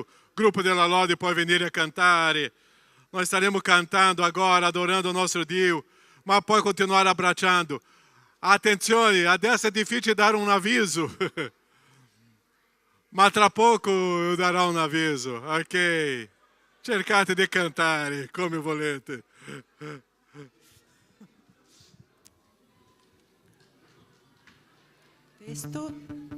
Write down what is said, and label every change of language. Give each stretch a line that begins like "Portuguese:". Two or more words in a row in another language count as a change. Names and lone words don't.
Italian: Gruppo della Lode può venire a cantare.
Portuguese: Nós estaremos cantando agora, adorando o nosso Dio,
Italian: ma puoi continuare abbracciando. Attenzione, adesso è difficile dare un avviso, ma tra poco io darò un avviso, ok? Cercate di cantare come volete. Testo.